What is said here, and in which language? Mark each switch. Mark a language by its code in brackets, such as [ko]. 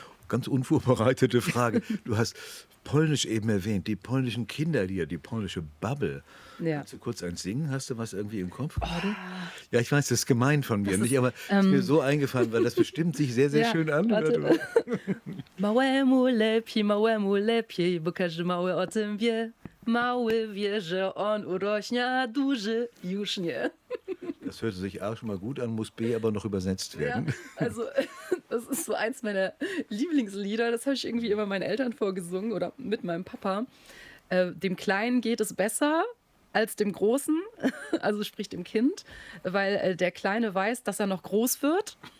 [de] Ganz unvorbereitete Frage, du hast Polnisch eben erwähnt, die polnischen Kinderlieder, die polnische Bubble. Ja. Kannst du kurz eins singen? Hast du was irgendwie im Kopf gerade? Ja, ich weiß, das ist gemein von mir, nicht, aber ist mir so eingefallen, weil das bestimmt sich sehr, sehr schön anhört. [pl] Małemu lepiej, bo każdy mały o tym wie. Mały wie, że on urośnie, a duży już nie. [de] Das hörte sich A schon mal gut an, muss B aber noch übersetzt werden. Ja, also das ist so eins meiner Lieblingslieder. Das habe ich irgendwie immer meinen Eltern vorgesungen oder mit meinem Papa. Dem Kleinen geht es besser als dem Großen, also sprich dem Kind, weil der Kleine weiß, dass er noch groß wird.